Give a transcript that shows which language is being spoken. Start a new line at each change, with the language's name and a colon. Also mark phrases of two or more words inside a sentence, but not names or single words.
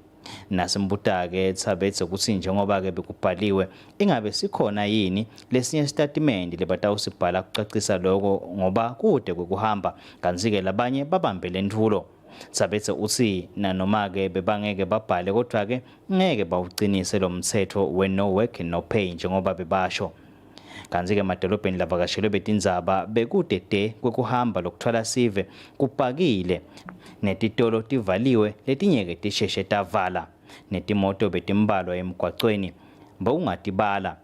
Swati: Nasimbuta-ke Thabethe ukuthi njengoba-ke bekubhaliwe ingabe sikhona yini lesinye isitatimende lebatawusibhala kucacisa lokho ngoba kude kwekuhamba kanti-ke labanye babambele nthulo. Thabethe uthi nanoma-ke bebangeke babhale kodwa-ke ngeke bawucinise lo mthetho we-
English: no work no pay
Swati: njengoba bebasho. Kanti-ke emadolobheni lavakashelwe betindzaba bekude de kwekuhamba lokuthwala sive kupakile netitolo tivaliwe letinyeke tisheshe tavala netimoto betimbalwa emgwacweni bowungatibala.